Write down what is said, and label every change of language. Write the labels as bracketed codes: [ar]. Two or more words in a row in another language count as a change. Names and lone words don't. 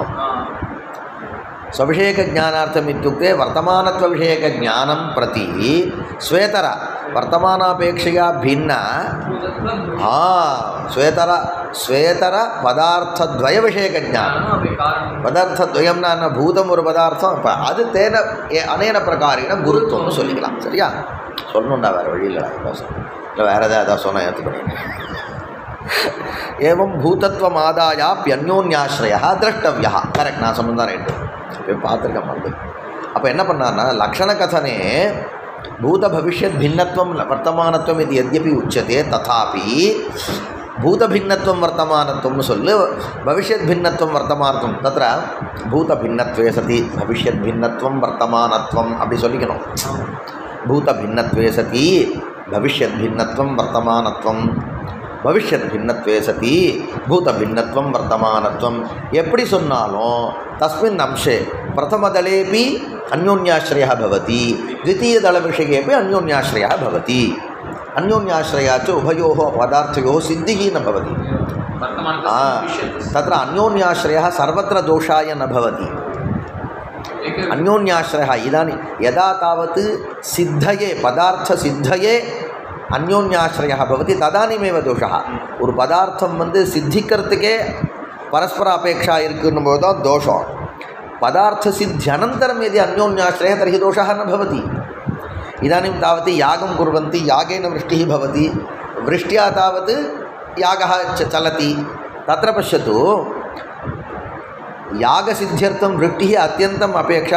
[sa] स्वविषयकज्ञानार्थम् इत्युक्ते वर्तमानत्वविषयकज्ञानं प्रति स्वेतर वर्तमानापेक्षया भिन्न स्वेतर पदार्थद्वयविषयकज्ञानं. पदार्थद्वयं न भूतम् [ta] ஒரு பதார்த்தம். அது [sa] तेन अनेन प्रकारेण [ta] குருத்துவம்னு சொல்லிக்கலாம். சரியா? சொல்லணும்டா, வேறு வழி இல்லைடா. இல்லை வேறு ஏதாவது சொன்னால் ஏற்றுக்கணும். [sa] एवं भूतत्वमादायाप्यन्योन्याश्रयः द्रष्टव्यः. करेक्ट, [ta] நான் சொன்னதான் ரைட்டு. இப்போ பார்த்துருக்கேன் வந்து. அப்போ என்ன பண்ணார்னா, [sa] லக்ஷணகதனே भूतभविष्यत् भिन्नत्वं वर्तमानत्वम् इति यद्यपि उच्यते तथापि भूतभिन्नत्वं वर्तमानत्वं சொல்லு भविष्यत् भिन्नत्वं वर्तमानत्वं. तत्र भूतभिन्नत्वे सति भविष्यत् भिन्नत्वं वर्तमानत्वम् [ta] அப்படி சொல்லிக்கணும். [sa] भूतभिन्नत्वे सति भविष्यत् भिन्नत्वं वर्तमानत्वं भविष्यत् भिन्नत्वे सति भूत भिन्नत्वं वर्तमानत्वं [ta] எப்படி சொன்னாலும் [sa] तस्मिन् अंशे प्रथमदलेपि अन्योन्याश्रयः भवति, द्वितीयदलविषयेपि अन्योन्याश्रयः भवति. अन्योन्याश्रयात् उभयोः पदार्थयोः सिद्धिः न भवति. तत्र अन्योन्याश्रयः सर्वत्र दोषाय न भवति. अन्योन्याश्रयः इदानीं यदा तावत् सिद्धये पदार्थसिद्धये अन्योन्याश्रयः भवति तदानीमेव दोषः. [ta] ஒரு பதார்த்தம் வந்து சித்திக்கிறதுக்கே பரஸ்பர அபேட்சா இருக்குன்னும் போது தான் தோஷம். [sa] पदार्थ सिद्ध्यनन्तरं यदि अन्योन्याश्रयः तर्हि दोषः न भवति. इदानीं तावत् यागं कुर्वन्ति, यागेन वृष्टिः भवति, वृष्ट्या तावत् यागः चलति. तत्र पश्यतु, यागसिद्ध्यर्थं वृष्टिः अत्यन्तम् अपेक्षा.